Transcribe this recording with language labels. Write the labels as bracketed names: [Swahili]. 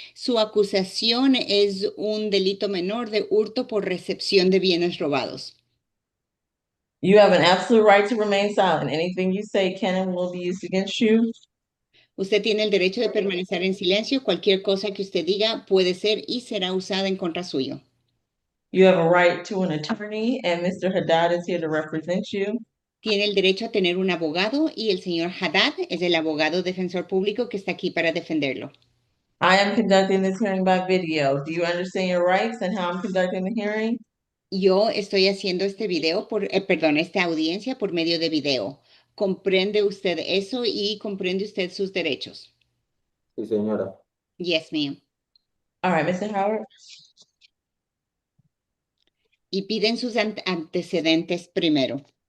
[Spanish] Su acusación es un delito menor de hurto por recepción de bienes robados. [English] You have an absolute right to remain silent. Anything you say can and will be used against you. [Spanish] Usted tiene el derecho de permanecer en silencio. Cualquier cosa que usted diga puede ser y será usada en contra suyo. [English] You have a right to an attorney, and Mr. Haddad is here to represent you. [Spanish] Tiene el derecho a tener un abogado y el señor Haddad es el abogado defensor público que está aquí para defenderlo. [English] I am conducting this hearing by video. Do you understand your rights and how I'm conducting the hearing? [Spanish] Yo estoy haciendo este video esta audiencia por medio de video. ¿Comprende usted eso y comprende usted sus derechos? Sí, señora. [English] Yes, ma'am. All right, Mr. Howard. [Spanish] Y piden sus antecedentes primero.